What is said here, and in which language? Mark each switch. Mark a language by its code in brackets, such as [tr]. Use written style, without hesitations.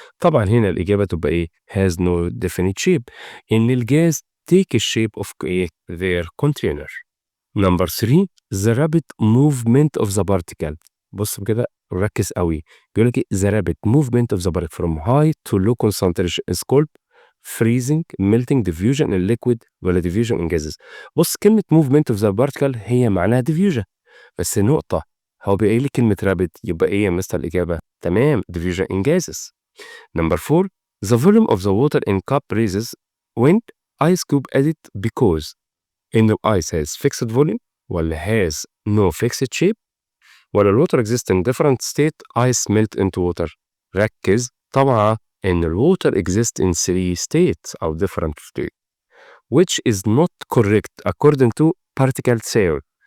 [ar] طبعا هنا الإجابة تبقى إيه؟ [en] has no definite shape. إن الجاز take a shape of their container. Number 3. the rapid movement of the particle. [ar] بص كده ركز قوي. بيقول لك [en] the rapid movement of the particle from high to low concentration is called freezing, melting, diffusion in liquid ولا diffusion in gases. [ar] بص كلمة movement of the particle هي معناها diffusion، بس نقطة هو بيقول لي كلمة rapid يبقى إيه يا مستر الإجابة؟ تمام diffusion in gases. [en] Number 4. the volume of the water in cup raises when ice cube added because in the ice has fixed volume ولا has no fixed shape ولا water exists in different state ice melt into water. [ar] ركز طبعا إن [en] water exists in 3 states أو different states which is not correct according to particle theory.